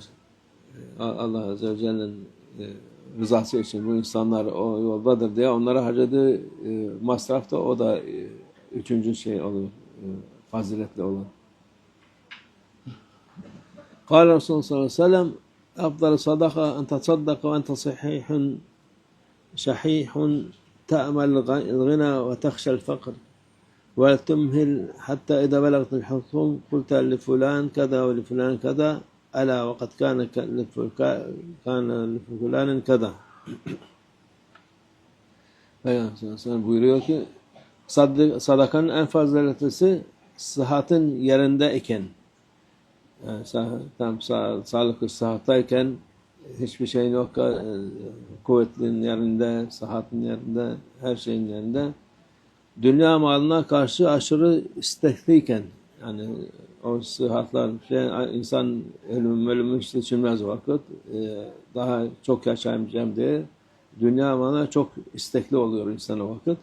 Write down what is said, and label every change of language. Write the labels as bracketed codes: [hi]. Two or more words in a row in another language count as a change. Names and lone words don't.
[tr] Allah Azze ve Celle'nin rızası için bu insanlar o yoldadır diye onlara harcadığı masraf da o da 3. şey oluyor, faziletli olan. [ar] قال رسول الله صلى الله عليه وسلم أفضل صدقة أن تصدق وأنت صحيح شحيح تأمل الغنى وتخشى الفقر وتمهل حتى إذا بلغت الحلقوم قلت لفلان كذا ولفلان كذا ألا وقد كان لفلان كذا. [tr] Peygamber buyuruyor ki sadakanın en faziletlisi sıhhatin yerinde iken, yani tam sağlıklı sıhhattayken, hiçbir şeyin yok, kuvvetin yerinde, sıhhatin yerinde, her şeyin yerinde, dünya malına karşı aşırı istekliyken, yani o sıhhatlar, insan ölümü hiç düşünmez vakit, daha çok yaşayacağım diye dünya malına çok istekli oluyor insan o vakit.